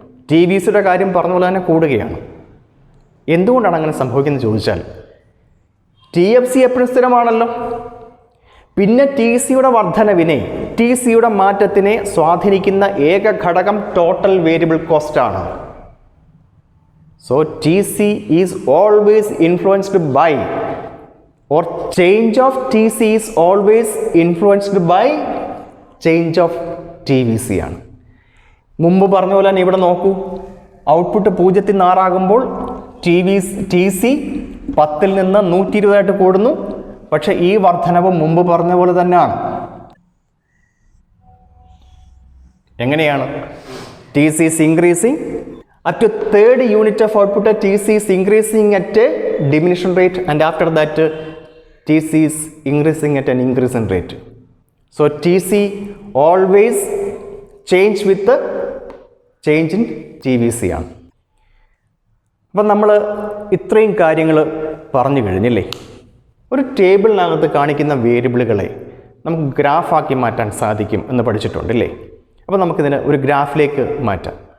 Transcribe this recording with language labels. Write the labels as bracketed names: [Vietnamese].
[Malayalam] T V സിയുടെ കാര്യം പറഞ്ഞ പോലെ തന്നെ കൂടുകയാണ്. എന്തുകൊണ്ടാണ് അങ്ങനെ സംഭവിക്കുന്നത് ചോദിച്ചാൽ, ടി എഫ് സി എപ്പോഴും സ്ഥിരമാണല്ലോ. പിന്നെ ടി സിയുടെ വർധനവിനെ, ടി സിയുടെ മാറ്റത്തിനെ സ്വാധീനിക്കുന്ന ഏക ഘടകം ടോട്ടൽ വേരിയബിൾ കോസ്റ്റ് ആണ്. [English] so T C is always influenced by, or change of TC is always influenced by change of TVC [Malayalam] ആണ്. മുമ്പ് പറഞ്ഞ പോലെ തന്നെ ഇവിടെ നോക്കൂ, ഔട്ട്പുട്ട് 0-ൽ നിന്ന് 6 ആകുമ്പോൾ ടി സി 10-ൽ നിന്ന് 120 ആയിട്ട് കൂടുന്നു. പക്ഷേ ഈ വർധനവ് മുമ്പ് പറഞ്ഞ പോലെ തന്നെയാണ്. എങ്ങനെയാണ്? [English] T C is increasing at a third unit of output, T C is increasing at a diminution rate, and after that TC is increasing at an increasing rate. So TC always change with the change in TVC [Malayalam] ആണ്. അപ്പം നമ്മൾ ഇത്രയും കാര്യങ്ങൾ പറഞ്ഞു കഴിഞ്ഞില്ലേ? ഒരു ടേബിളിനകത്ത് കാണിക്കുന്ന വേരിയബിളുകളെ നമുക്ക് ഗ്രാഫാക്കി മാറ്റാൻ സാധിക്കും എന്ന് പഠിച്ചിട്ടുണ്ടല്ലേ? അപ്പോൾ നമുക്കിതിനെ ഒരു ഗ്രാഫിലേക്ക് മാറ്റാം.